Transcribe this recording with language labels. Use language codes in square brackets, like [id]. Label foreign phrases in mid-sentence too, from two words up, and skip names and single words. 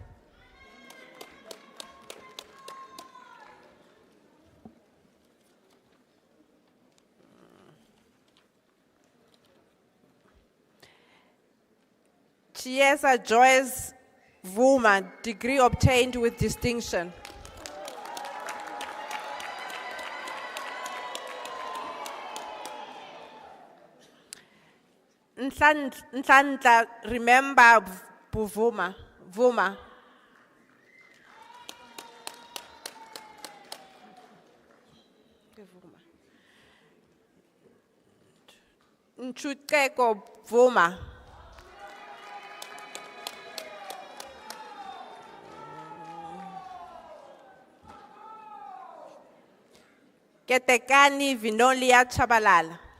[en] Chiesa Joyce Vuma, degree obtained with distinction. Nhlanhla, remember Vuma. Nchuteko Vuma. Ketekani Vinolia Chabalala.